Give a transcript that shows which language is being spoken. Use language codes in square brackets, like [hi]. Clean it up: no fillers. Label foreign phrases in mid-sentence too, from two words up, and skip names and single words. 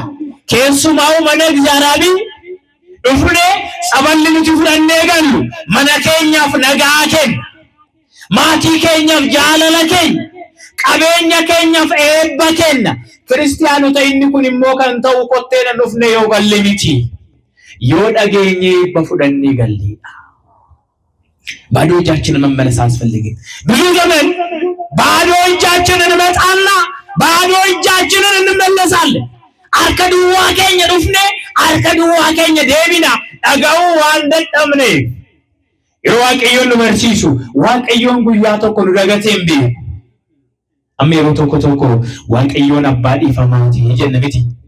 [om] Keessumaa mana እግዚአብሔር dhufne saballi nuti fudhannee gallu mana keenyaaf nagaa kenna. Maatii keenyaaf jaalala kenna. Qabeenya keenyaaf eebba kenna. Kiristaanota inni kun immoo kan ta'u qotteena dhufne yoo galle miti. Yoo dhageenye eebba fudhannee galleedha. [am] ባዶ እጃችንን መመለስ አያስፈልግም። ብዙ ዘመን ባዶ እጃችንን እንመጣና ባዶ እጃችንን እንመለሳለን። [om] harka duwwaa keenya dhufne harka duwwaa keenya deebina dhaga'uu waan dadhabne. Yeroo Waaqayyoon nu barsiisu Waaqayyoon guyyaa tokko nu dagatee hin beeku. Amma yeroo tokko tokko Waaqayyoon abbaa dhiifamaati jenna miti.